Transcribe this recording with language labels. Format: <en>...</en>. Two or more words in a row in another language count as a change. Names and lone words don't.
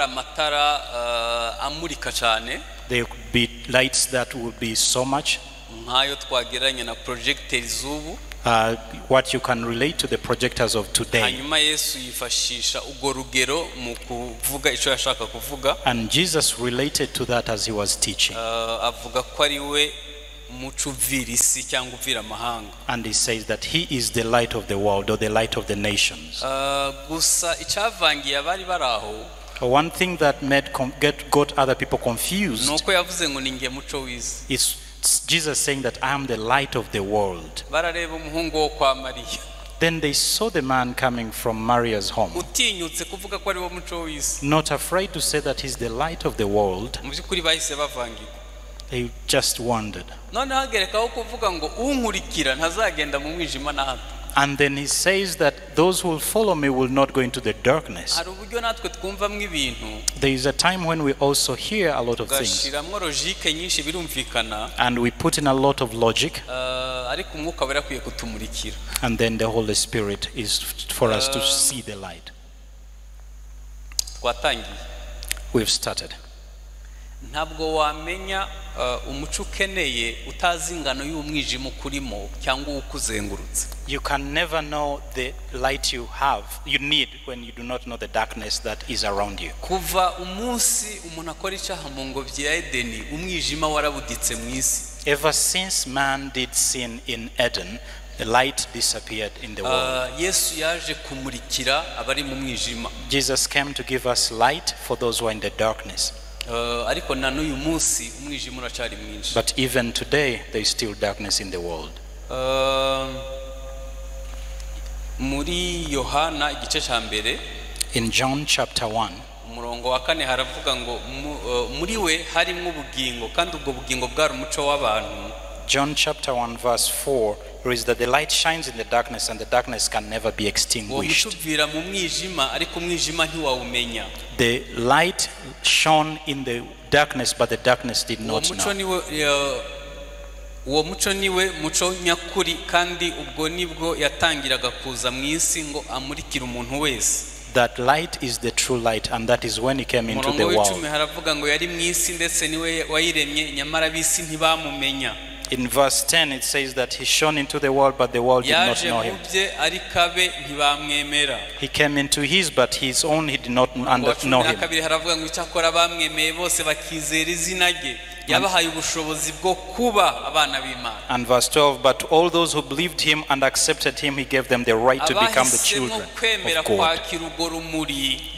<en>There could be lights that would be so much. What you can relate to the projectors of today. And Jesus related to that as he was teaching.</en> <rw>umuco uvira isi cyangwa uvira amahanga.</rw> <en>And he says that he is the light of the world, or the light of the nations.</en> <rw>Gusa icyavangiye abari baraho,</rw> <en>one thing that got other people confused</en> <rw>nuko yavuze ngo ninge muco w'isi.</rw> <en>is Jesus saying that I am the light of the world.</en> <rw>Barareba umuhungu wo kwa Mariya.</rw> <en>Then they saw the man coming from Maria's home,</en> <rw>utinyutse kuvuga ko ari wo muco w'isi.</rw> <en>not afraid to say that he's the light of the world.</en> <rw>Mu by'ukuri bahise bavangirwa.</rw> <en>They just wondered.</en> <rw>None hagerekaho kuvuga ngo unkurikira ntazagenda mu mwijima na hato.</rw> <en>And then he says that those who will follow me will not go into the darkness.</en> <rw>Hari uburyo natwe twumvamwo ibintu.</rw> <en>There is a time when we also hear a lot of things,</en> <rw>gashiramwo logique nyinshi birumvikana.</rw> <en>and we put in a lot of logic,</en> <rw>ariko umwuka wera akwiye kutumurikira.</rw> <en>and then the Holy Spirit is for us to see the light.</en> <rw>Twatangiye.</rw> <en>We've started.</en> <rw>Ntabwo wamenya umuco ukeneye utazi ingano y'umwijima ukurimo cyangwa ukuzengurutse.</rw> <en>You can never know the light you need when you do not know the darkness that is around you.</en> <rw>Kuva umunsi umuntu akora icyaha mu ngobyi ya Edeni, umwijima warabuditse mu isi.</rw> <en>Ever since man did sin in Eden, the light disappeared in the world.</en> <rw>Yesu yaje kumurikira abari mu mwijima.</rw> <en>Jesus came to give us light for those who are in the darkness.</en> <rw>Ariko na n'uyu munsi umwijima uracyari mwinshi.</rw> <en>But even today there is still darkness in the world.</en> <rw>Muri Yohana igice cya mbere,</rw> <en>in John chapter 1,</en> <rw>umurongo wa 4 haravuga ngo muri we harimo ubugingo kandi ubwo bugingo bwari umuco w'abantu.</rw> <en>John chapter 1 verse 4 is that the light shines in the darkness and the darkness can never be extinguished.</en> <rw>Utuvira mu mwijima ariko umwijima ntiwawumenya.</rw> <en>The light shone in the darkness but the darkness did not know.</en> <rw>Uwo muco niwe muco nyakuri kandi ubwo nibwo yatangiraga kuza mu isi ngo amurikire umuntu wese.</rw> <en>That light is the true light, and that is when he came into the world.</en> <rw>Haravuga ngo yari mu isi ndetse niwe wayiremye nyamara bisi ntibamumenya.</rw> <en>In verse 10 it says that he shone into the world but the world did not know him. He came into his but his own he did not know him. And verse 12, but all those who believed him and accepted him, he gave them the right to become the children of God.</en>